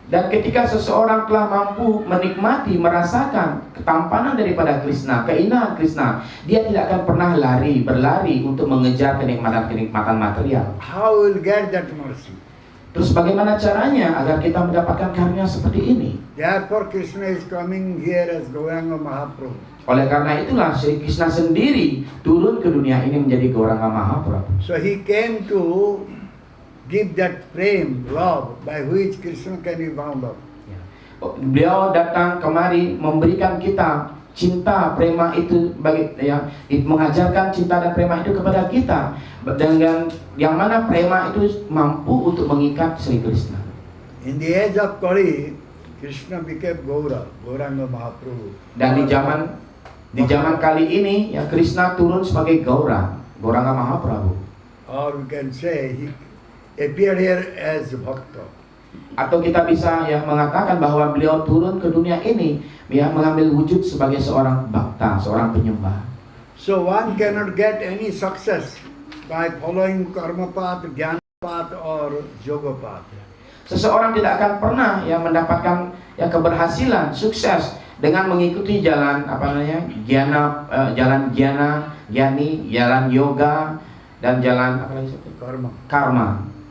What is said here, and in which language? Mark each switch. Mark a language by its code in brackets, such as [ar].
[id] Dan ketika seseorang telah mampu menikmati, merasakan ketampanan daripada Krishna, keindahan Krishna, dia tidak akan pernah berlari untuk mengejar kenikmatan material. [en] How will get that mercy? [id] Terus bagaimana caranya agar kita mendapatkan karunia seperti ini? [en] Therefore Krishna is coming here as Gauranga Mahaprabhu. [id] Oleh karena itulah Sri Krishna sendiri turun ke dunia ini menjadi Gauranga Mahaprabhu. [en] So he came to give that prem, love, by which Krishna can be bound up. [id] Beliau datang kemari memberikan kita cinta prema itu mengajarkan cinta dan prema itu kepada kita, dengan yang mana prema itu mampu untuk mengikat Sri Krishna. [en] In the age of Kali, Krishna became Gauranga Mahaprabhu. [id] Dan di zaman kali ini Krishna turun sebagai Gauranga Mahaprabhu. [en] Or we can say he appeared here as Bhakta. [id] Atau kita bisa mengatakan bahwa beliau turun ke dunia ini mengambil wujud sebagai seorang bhakta, seorang penyembah. [en] So one cannot get any success by following karma path, jnana path or yoga path. [id] Seseorang tidak akan pernah mendapatkan keberhasilan, sukses dengan mengikuti jalan jalan gyani, jalan yoga dan jalan karma.